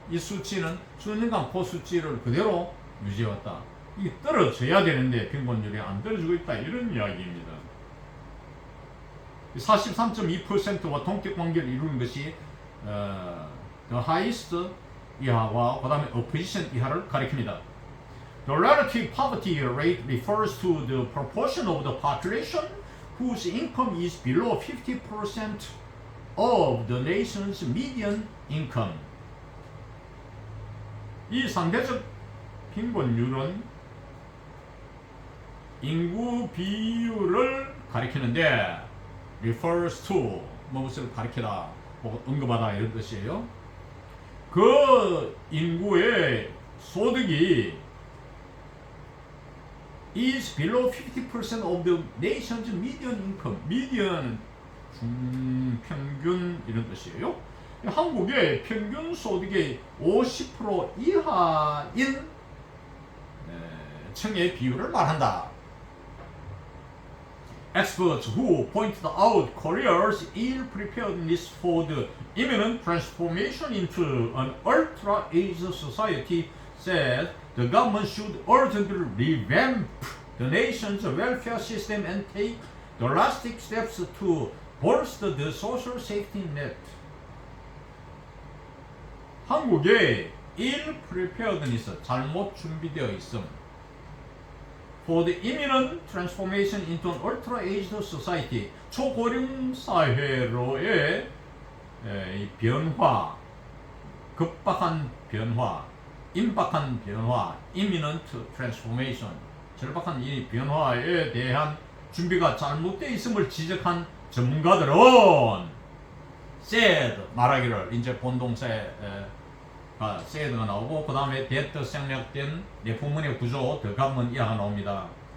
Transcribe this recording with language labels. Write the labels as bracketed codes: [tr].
[ko] 이 수치는 수년간 그 수치를 그대로 유지해왔다. 이게 떨어져야 되는데 빈곤율이 안 떨어지고 있다 이런 이야기입니다. 43.2%와 동격 관계를 이루는 것이 the highest 이하와 그 다음에 opposition 이하를 가리킵니다. [en] The relative poverty rate refers to the proportion of the population whose income is below 50% of the nation's median income. [ko] 이 상대적 빈곤율은 인구 비율을 가리키는데 [en] refers to [ko] 무엇을 가리키다 혹은 언급하다 이런 뜻이에요. 그 인구의 소득이 [en] is below 50% of the nation's median income. [ko] median 평균 이런 뜻이에요. 한국의 평균 소득의 50% 이하인 층의 비율을 말한다. [en] Experts who pointed out Korea's ill preparedness for the imminent transformation into an ultra-aged society said the government should urgently revamp the nation's welfare system and take drastic steps to bolster the social safety net. [ko] 한국의 [en] ill preparedness, [ko] 잘못 준비되어 있음, [en] for the imminent transformation into an ultra-aged society. [ko] 초고령 사회로의 이 변화, 급박한 변화, 임박한 변화, [en] imminent transformation, [ko] 절박한 이 변화에 대한 준비가 잘못되어 있음을 지적한 전문가들은 said, 말하기를, 이제 본동사에 said가 나오고 그 다음에 that 생략된 내포문의 구조 더 가면 이하가 나옵니다.